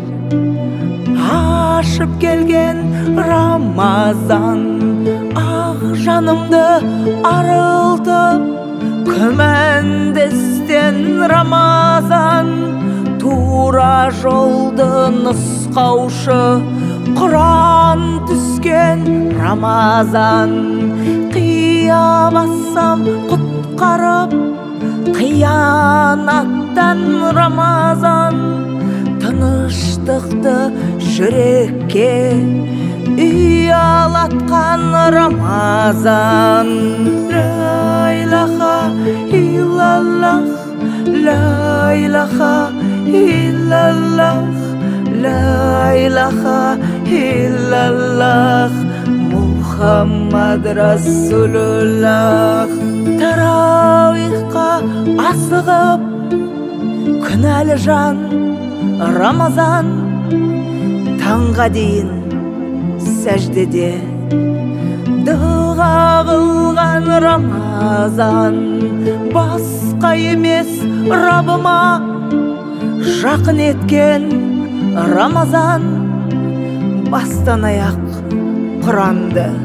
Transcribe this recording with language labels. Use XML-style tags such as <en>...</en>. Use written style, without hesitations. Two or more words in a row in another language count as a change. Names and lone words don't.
<kk>ашып келген Рамазан ақ жанымды арылтып күмәндістен Рамазан тура жолды нұсқаушы Құран түскен Рамазан қия бассам құтқарып қиянаттан Рамазан тыныштықты жүрекке ұялатқан Рамазан</kk> <ar>لا إله إلا الله لا إله إلا الله لا إله إلا الله محمد رسول الله</ar> <kk>Тарауихқа асығып күнәлі жан Рамазан таңға дейін сәждеде дұға қылған Рамазан басқа емес Раббыма жақын еткен Рамазан бастан аяқ Құранды</kk>